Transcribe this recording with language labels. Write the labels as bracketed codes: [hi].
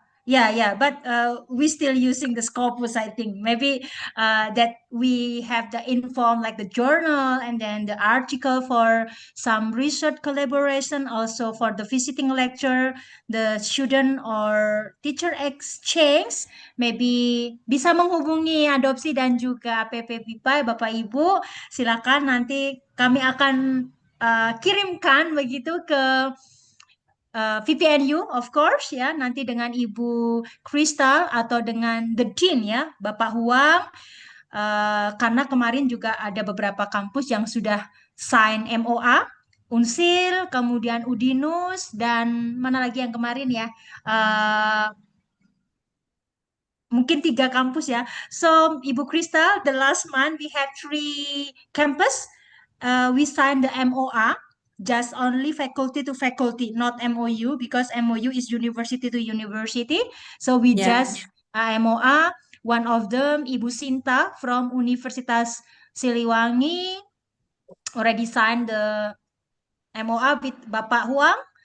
[en] Yeah, but we still using the Scopus, I think. Maybe that we have the inform like the journal and then the article for some research collaboration, also for the visiting lecture, the student or teacher exchange. [id] Maybe bisa menghubungi adopsi dan juga PP Pipa, Bapak Ibu. Silakan nanti kami akan kirimkan begitu ke VPNU [en] of course [id] ya, nanti dengan Ibu Crystal atau dengan The Dean ya, Bapak Huang. Karena kemarin juga ada beberapa kampus yang sudah sign MOA, Unsil, kemudian Udinus, dan mana lagi yang kemarin ya, mungkin 3 kampus ya. [en] So Ibu Crystal, the last month we had 3 campus. We signed the MOA, just only faculty to faculty, not MOU, because MOU is university to university. So we Yeah. just MOA. One of them, Ibu Sinta from Universitas Siliwangi, already signed the MOA with Bapak Huang.